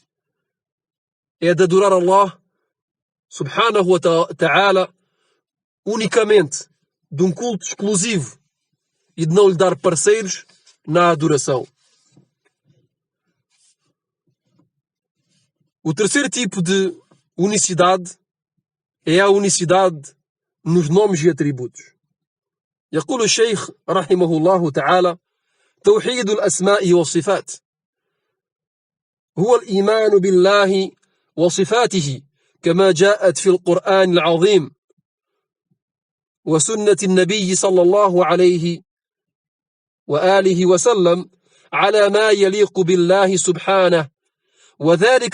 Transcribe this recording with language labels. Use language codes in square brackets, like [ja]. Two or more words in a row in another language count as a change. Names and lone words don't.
[pt] É de adorar [ar] الله سبحانه وتعالى [pt] unicamente, de um culto exclusivo, e de não lhe dar parceiros na adoração. O terceiro tipo de unicidade é a unicidade nos nomes e atributos. [ar] يقول الشيخ رحمه الله تعالى: توحيد الأسماء والصفات هو الإيمان بالله وصفاته كما جاءت في القرآن العظيم وسنة النبي صلى الله عليه وآله وسلم على ما يليق بالله سبحانه، وذلك